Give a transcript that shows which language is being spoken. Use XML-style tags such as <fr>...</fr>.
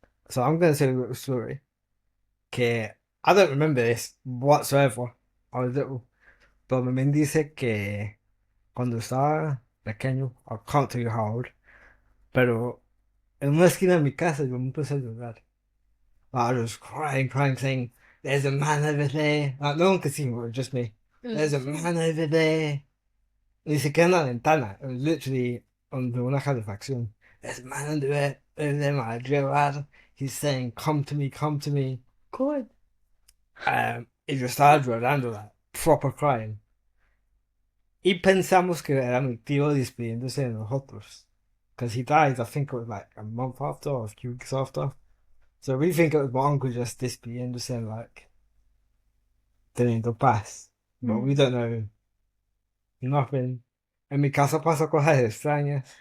<en>So I'm going to tell you a little story. Que I don't remember this whatsoever. I was little.</en> <es>Pero mi mamá dice que cuando estaba pequeño,</es> <en>I can't tell you how old,</en> <es>pero en una esquina de mi casa yo me empecé a llorar.</es> <en>I was crying, saying, "There's a man over there." Like, no one could see me, it was just me. "There's a man over there."</en> <es>Ni siquiera en la ventana.</es> <en>It was literally under</en> <es>una calefacción.</es> <en>"There's a man over there, my llorar." He's saying, "Come to me, come to me." Good.</en> <es>Y yo estaba llorando,</es> <en>like, proper crying.</en> <es>Y pensamos que era mi tío despidiéndose de nosotros.</es> <en>Because he died, I think it was like a month after or a few weeks after. So we think it was my uncle just despidiéndose and like</en> <es>teniendo paz.</es> <en>But we don't know nothing.</en> <es>En mi casa pasó cosas extrañas.</es>